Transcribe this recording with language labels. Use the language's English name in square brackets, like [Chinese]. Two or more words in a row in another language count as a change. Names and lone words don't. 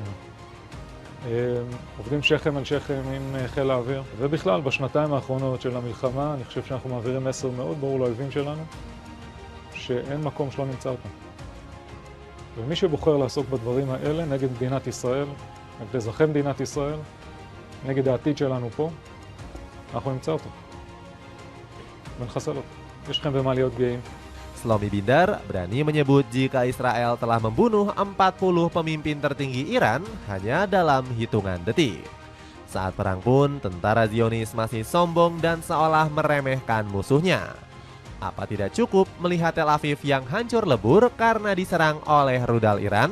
[Hebrew] עובדים שכם על שכם עם חיל האוויר, ובכלל בשנתיים האחרונות של המלחמה אני חושב שאנחנו מעבירים מסר מאוד ברור לאויבים שלנו, שאין מקום שלא נמצא אותם. ומי שבוחר לעסוק בדברים האלה נגד מדינת ישראל, נגד אזרחי מדינת ישראל, נגד העתיד שלנו פה, אנחנו נמצא אותו ונחסל אותו. יש לכם במה להיות גאים. [Indonesian] Shlomi Bindar berani menyebut jika Israel telah membunuh 40 pemimpin tertinggi Iran hanya dalam hitungan detik. Saat perang pun, tentara Zionis masih sombong dan seolah meremehkan musuhnya. Apa tidak cukup melihat Tel Aviv yang hancur lebur karena diserang oleh rudal Iran?